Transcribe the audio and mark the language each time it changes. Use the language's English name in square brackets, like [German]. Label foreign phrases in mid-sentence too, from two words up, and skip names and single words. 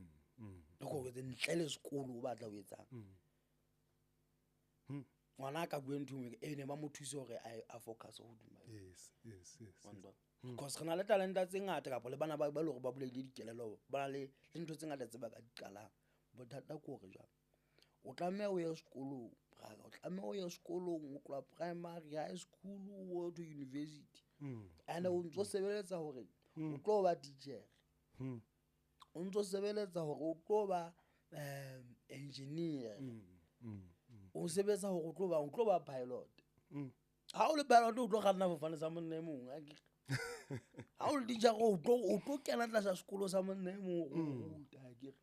[Southern Sotho] Le go wetsa ntle le sekolo o batla ho etsang. Ngwana ka bua ntho engwe e ne ba mo thuse hore a focus ho duma. [English] Yes. [Southern Sotho] Because re na le talenta tse ngata kapa le bana ba le hore ba bulele dikelello ba na le ntho tse ngata tse ba ka di qalang. Bothata ke hore jwang o tlameha o ye sekolong, o tlameha o ye sekolong o tloha [English] primary, high school, [Southern Sotho] o to university. And o ntso sebeletsa hore o tlo ba teacher, o ntso sebeletsa hore o tlo ba engineer, o sebetsa hore o tlo ba pilot. Ha o le pilot o tlo kganna fofane sa monna e mong a ke ha o le teacher o tlo kena tlasa sekolo sa monna e mong o ruta a ke